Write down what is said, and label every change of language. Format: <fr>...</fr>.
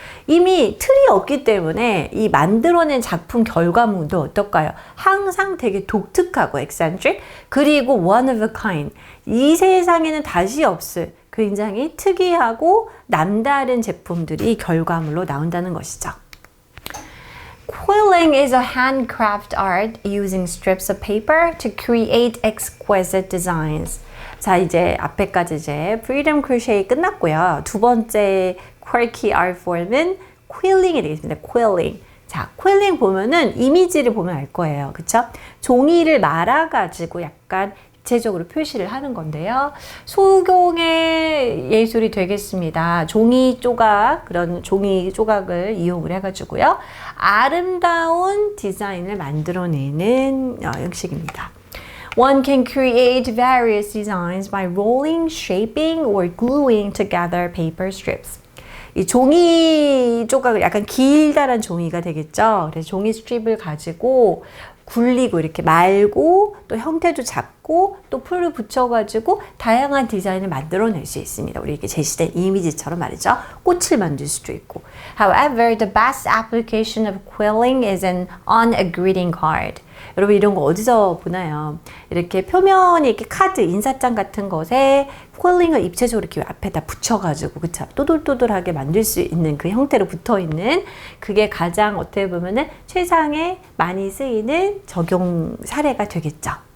<ko>이미 틀이 없기 때문에 이 만들어낸 작품 결과물도 어떨까요? 항상 되게 독특하고 eccentric 그리고</ko> <en>one of a kind.</en> <ko>이 세상에는 다시 없을 굉장히 특이하고 남다른 제품들이 결과물로 나온다는 것이죠.</ko> <en>Quilling is a handcraft art using strips of paper to create exquisite designs.</en> <ko>자, 이제 앞에까지 이제 freedom crochet 끝났고요. 두 번째</ko> <en>quirky art form</en> <ko>은 quilling이 되겠습니다. quilling. 자, quilling 보면은 이미지를 보면 알 거예요. 그쵸? 종이를 말아가지고 약간 입체적으로 표시를 하는 건데요. 소경의 예술이 되겠습니다. 종이 조각, 그런 종이 조각을 이용을 해가지고요. 아름다운 디자인을 만들어내는 형식입니다.</ko> <en>One can create various designs by rolling, shaping, or gluing together paper strips.</en> <ko>이 종이 조각을 약간 길다란 종이가 되겠죠. 그래서 종이 스트립을 가지고 굴리고 이렇게 말고 또 형태도 잡고 또 풀을 붙여가지고 다양한 디자인을 만들어낼 수 있습니다. 우리 이렇게 제시된 이미지처럼 말이죠. 꽃을 만들 수도 있고.</ko> <en>However, the best application of quilling is on a greeting card.</en> <ko>여러분 이런 거 어디서 보나요? 이렇게 표면이 이렇게 카드, 인사장 같은 것에 퀄링을 입체적으로 이렇게 앞에다 붙여가지고 그쵸? 또돌또돌하게 만들 수 있는 그 형태로 붙어있는 그게 가장 어떻게 보면은 최상에 많이 쓰이는 적용 사례가 되겠죠.</ko>